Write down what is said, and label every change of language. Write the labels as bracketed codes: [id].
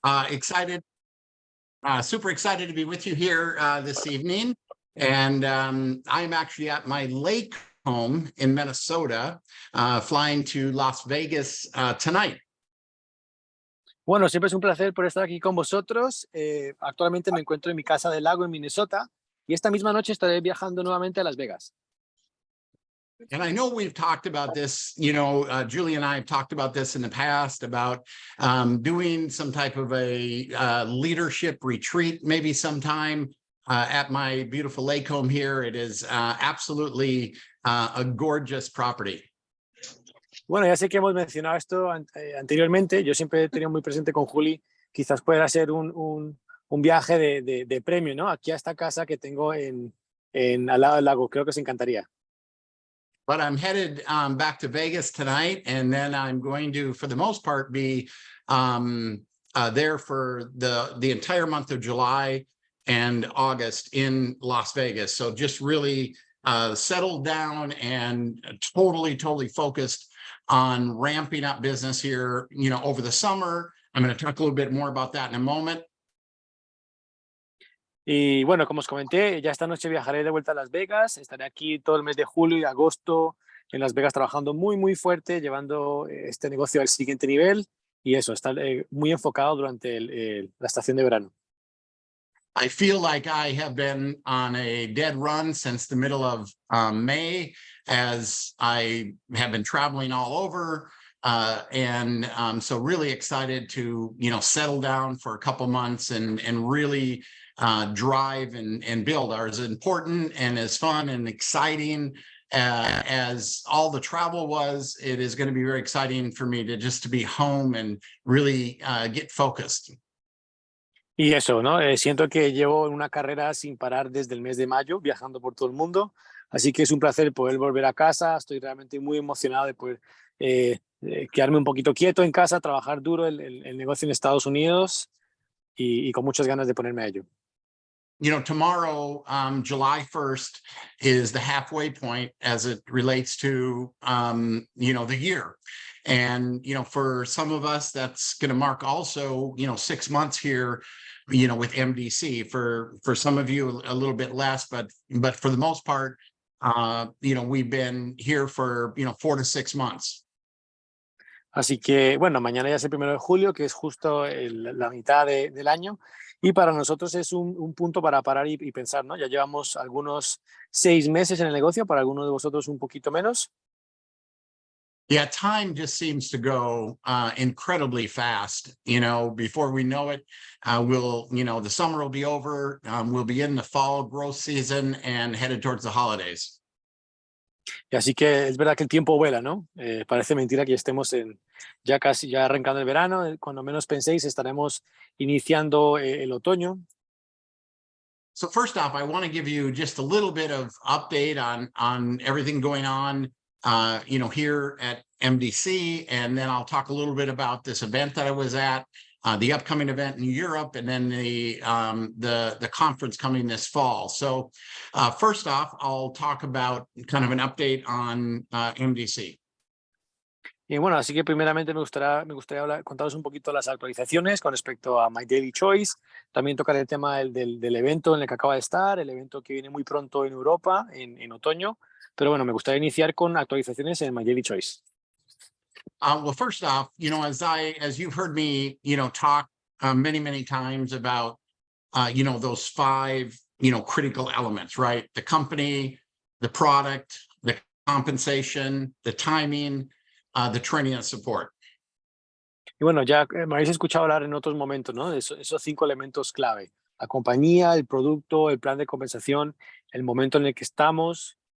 [en] Excited, super excited to be with you here this evening. And I'm actually at my lake home in Minnesota, flying to Las Vegas tonight. [es] Bueno, siempre es un placer por estar aquí con vosotros. Actualmente me encuentro en mi casa del lago en Minnesota y esta misma noche estaré viajando nuevamente a Las Vegas. [en] And I know we've talked about this, Julian and I have talked about this in the past about doing some type of a leadership retreat, maybe sometime at my beautiful lake home here. It is absolutely a gorgeous property. [es] Bueno, ya sé que hemos mencionado esto anteriormente. Yo siempre he tenido muy presente con Juli, quizás pueda ser un viaje de premio, ¿no? Aquí a esta casa que tengo al lado del lago. Creo que os encantaría. [en] But I'm headed back to Vegas tonight, and then I'm going to, for the most part, be there for the entire month of July and August in Las Vegas. So just really settled down and totally focused on ramping up business here, over the summer. I'm going to talk a little bit more about that in a moment. [es] Y bueno, como os comenté, ya esta noche viajaré de vuelta a Las Vegas. Estaré aquí todo el mes de julio y agosto en Las Vegas trabajando muy fuerte, llevando este negocio al siguiente nivel y eso, estar muy enfocado durante la estación de verano. [en] I feel like I have been on a dead run since the middle of May, as I have been traveling all over. And so really excited to, settle down for a couple months and really drive and build. Are as important and as fun and exciting as all the travel was. It is going to be very exciting for me to be home and really get focused. [es] Y eso, ¿no? Siento que llevo una carrera sin parar desde el mes de mayo, viajando por todo el mundo. Así que es un placer poder volver a casa. Estoy realmente muy emocionado de poder quedarme un poquito quieto en casa, trabajar duro el negocio en Estados Unidos y con muchas ganas de ponerme a ello. [en] Tomorrow, July 1st, is the halfway point as it relates to, the year. And, for some of us, that's going to mark also, 6 months here, with MDC. For some of you, a little bit less, but for the most part, we've been here for, 4 to 6 months. [es] Así que, bueno, mañana ya es el 1 de julio, que es justo la mitad del año. Y para nosotros es un punto para parar y pensar, ¿no? Ya llevamos algunos 6 meses en el negocio, para algunos de vosotros un poquito menos. [en] Yeah, time just seems to go incredibly fast. Before we know it, the summer will be over. We'll be in the fall growth season and headed towards the holidays. [es] Y así que es verdad que el tiempo vuela, ¿no? Parece mentira que estemos ya arrancando el verano. Cuando menos penséis, estaremos iniciando el otoño. [en] So first off, I want to give you just a little bit of update on everything going on, here at MDC, and then I'll talk a little bit about this event that I was at, the upcoming event in Europe, and then the conference coming this fall. So first off, I'll talk about kind of an update on MDC. [es] Y bueno, así que primeramente me gustaría contaros un poquito las actualizaciones con respecto a My Daily Choice. También tocar el tema del evento en el que acaba de estar, el evento que viene muy pronto en Europa, en otoño. Pero bueno, me gustaría iniciar con actualizaciones en My Daily Choice. [en] Well, first off, as you've heard me, talk many times about, those 5, critical elements, right? The company, the product, the compensation, the timing, the training and support. [es] Y bueno, ya me habéis escuchado hablar en otros momentos, ¿no? De esos 5 elementos clave. La compañía, el producto, el plan de compensación, el momento en el que estamos.